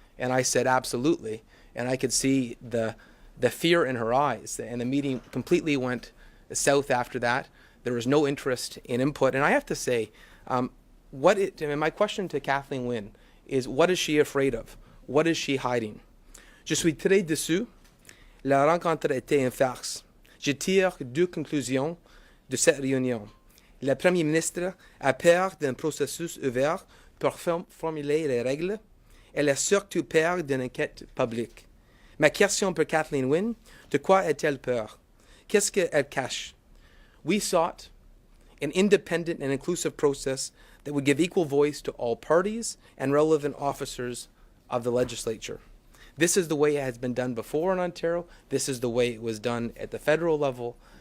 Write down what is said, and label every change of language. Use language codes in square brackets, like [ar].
[en] And I said, absolutely. And I could see the fear in her eyes, and the meeting completely went south after that. There was no interest in input, and I have to say, my question to Kathleen Wynne is, what is she afraid of? What is she hiding? [fr] Je suis très déçu. La rencontre était une farce. Je tire deux conclusions de cette réunion. La Première ministre a peur d'un processus ouvert pour formuler les règles. Elle a surtout peur d'une enquête publique. Ma question pour Kathleen Wynne, de quoi a-t-elle peur? Qu'est-ce qu'elle cache? [en] We sought an independent and inclusive process that would give equal voice to all parties and relevant officers of the legislature. This is the way it has been done before in Ontario. This is the way it was done at the federal level.